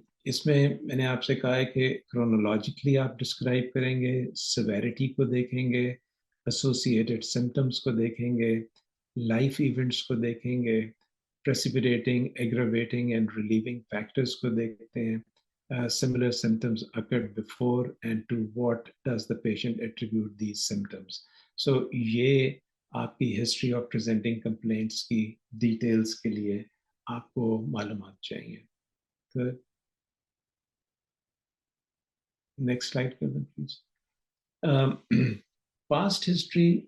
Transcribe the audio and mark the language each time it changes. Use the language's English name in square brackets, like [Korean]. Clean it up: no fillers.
[Urdu] اس میں میں نے آپ سے کہا ہے کہ chronologically آپ ڈسکرائب کریں گے، severity کو دیکھیں گے، associated symptoms کو دیکھیں گے، لائف ایونٹس کو دیکھیں گے، [English] precipitating, aggravating and relieving factors [Urdu] کو دیکھتے ہیں. [English] Similar symptoms occurred before, and to what does the patient attribute these symptoms. [Urdu] So یہ آپ کی history of presenting complaints کی ڈیٹیلز کے لیے آپ کو معلومات چاہیے. نیکسٹ سلائڈ کر دیں پلیز. Past history